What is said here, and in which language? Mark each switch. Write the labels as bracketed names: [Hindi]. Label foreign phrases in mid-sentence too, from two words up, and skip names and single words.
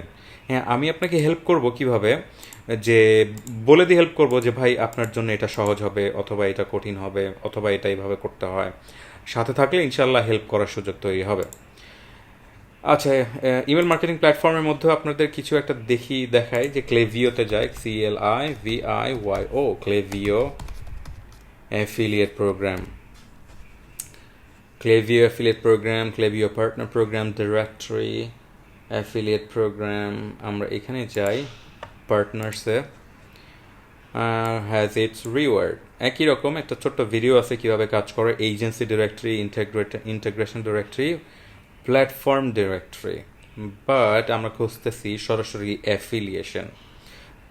[Bangla] হ্যাঁ, আমি আপনাকে হেল্প করব কিভাবে, যে বলে দিয়ে হেল্প করব যে ভাই আপনার জন্য এটা সহজ হবে অথবা এটা কঠিন হবে অথবা এটা এইভাবে করতে হয়। সাথে থাকলে ইনশাল্লাহ হেল্প করার সুযোগ তৈরি হবে। আচ্ছা, [English] email marketing [Bangla] প্ল্যাটফর্মের মধ্যে আপনাদের কিছু একটা দেখাই যে ক্লেভিওতে যায়, CLIVIYO, [English] Klaviyo affiliate program, Klaviyo affiliate program, Klaviyo partner program, directory, affiliate program। [Bangla] আমরা এখানে যাই পার্টনার্সে, [English] has its reward. [Bangla] একই রকম একটা ছোট্ট ভিডিও আছে কিভাবে কাজ করে, [English] agency directory, integration directory, platform directory. [Bangla] বাট আমরা খুঁজতেছি সরাসরি অ্যাফিলিয়েশন।